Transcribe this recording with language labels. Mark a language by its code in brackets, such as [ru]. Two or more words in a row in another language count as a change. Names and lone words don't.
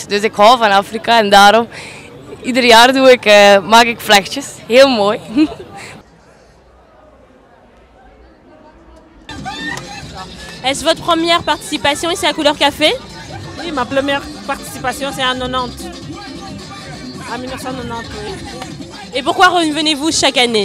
[nl] dus ik hou van Afrika en daarom ieder jaar maak ik vlechtjes. Heel mooi. [fr] Est-ce votre première participation ici à Couleur Café? Oui, ma première participation c'est en 90. En 1990, oui. Et pourquoi revenez-vous chaque année?